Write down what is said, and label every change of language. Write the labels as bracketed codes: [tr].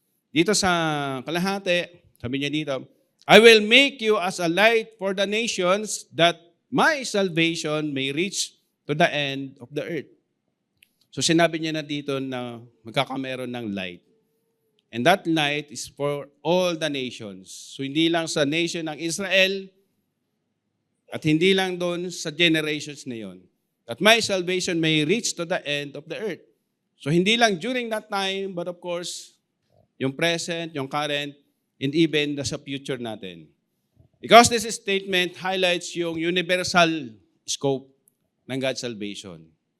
[tl] Dito sa kalahati, sabi niya dito, [en] I will make you as a light for the nations that my salvation may reach to the end of the earth. [tl] So sinabi niya na dito na magkakameron ng light. [en] And that light is for all the nations. [tl] So hindi lang sa nation ng Israel at hindi lang doon sa generations na yon. [en] That my salvation may reach to the end of the earth. So hindi lang during that time, but of course, yung present, yung current, and even sa future natin. Because this statement highlights yung universal scope ng God's salvation.